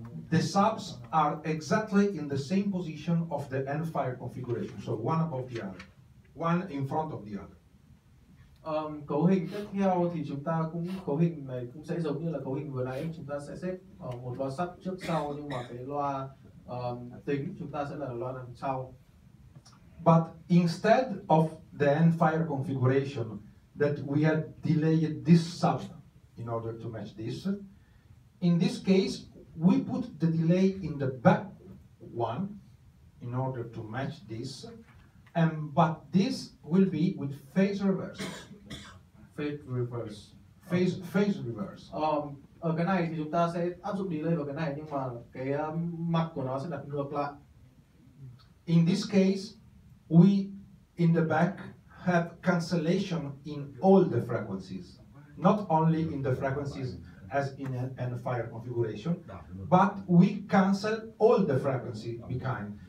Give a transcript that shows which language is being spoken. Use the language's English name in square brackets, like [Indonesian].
[English] The subs are exactly in the same position of the end-fire configuration, so one above the other, one in front of the other. [Vietnamese] Cấu hình tiếp theo thì chúng ta cấu hình này cũng sẽ giống như là cấu hình vừa nãy, chúng ta sẽ xếp một loa sub trước sau, nhưng mà cái loa tính chúng ta sẽ là loa đằng sau. [English] But instead of the end-fire configuration that we had delayed this sub in order to match this, in this case we put the delay in the back one in order to match this, but this will be with phase reverse. Phase reverse. Phase reverse. [Vietnamese] Ở cái này thì chúng ta sẽ áp dụng delay vào cái này, nhưng mà cái mặt của nó sẽ đặt ngược lại. [English] In this case, we in the back have cancellation in all the frequencies, not only in the frequencies as in an end-fire configuration, but we cancel all the frequency behind.